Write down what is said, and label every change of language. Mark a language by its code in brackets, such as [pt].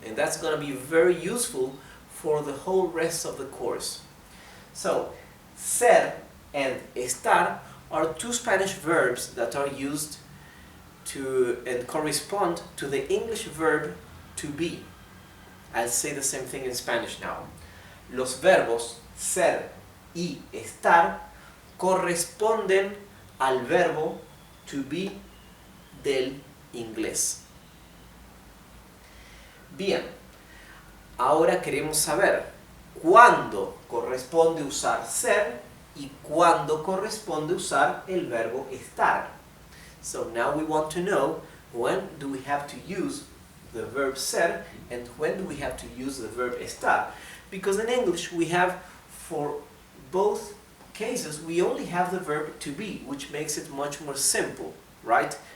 [en] And that's going to be very useful for the whole rest of the course. So, ser and estar are 2 Spanish verbs that are used to and correspond to the English verb to be. I'll say the same thing in Spanish now. [es] Los verbos ser y estar corresponden al verbo to be del inglés. Bien, ahora queremos saber cuándo corresponde usar ser y cuándo corresponde usar el verbo estar. [en] So now we want to know when do we have to use the verb ser and when do we have to use the verb estar. Because in English we have, for both cases, we only have the verb to be, which makes it much more simple, right?